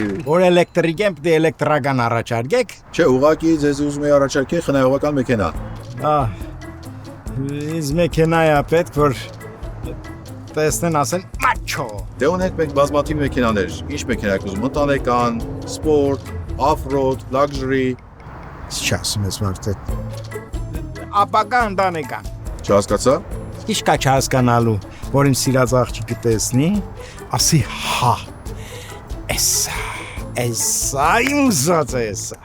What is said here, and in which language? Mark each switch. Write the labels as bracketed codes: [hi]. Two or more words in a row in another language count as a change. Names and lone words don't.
[hy] Որ էլեկտրիկ եմ, դե էլեկտրական առաջարկեք։ Չէ, ուղղակի ձեզ ուզում եմ առաջարկել խնայողական մեքենա։ Ինձ մեքենա է պետք, որ տեսնեն ասեն մաչո։ Դե ունենք մենք բազմաթիվ մեքենաներ։ Ինչ մեքենա եք ուզում, ընտանեկան, սպորտ, [en] off-road, luxury։ [hy] Չասում ես մարդը։ Ապակա ընտանեկան։ Չհասկացա։ Ինչ կա չհասկանալու, որ իմ սիրած աղջիկը տեսնի, ասի հա։ Էսա իմ ուզած է էսա։